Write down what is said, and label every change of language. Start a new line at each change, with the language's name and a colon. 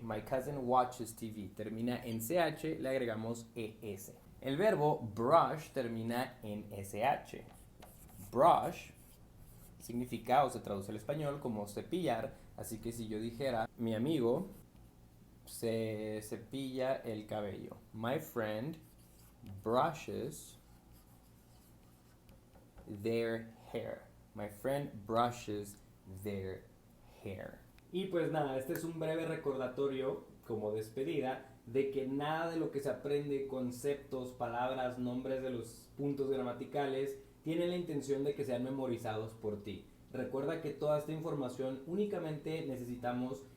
English: My cousin watches TV.
Spanish: Termina en CH, le agregamos ES. El verbo brush termina en SH. Brush significa o se traduce al español como cepillar. Así que si yo dijera, mi amigo se cepilla el cabello.
English: My friend brushes their hair. My friend brushes their hair.
Spanish: Y pues nada, este es un breve recordatorio como despedida de que nada de lo que se aprende, conceptos, palabras, nombres de los puntos gramaticales, tiene la intención de que sean memorizados por ti. Recuerda que toda esta información únicamente necesitamos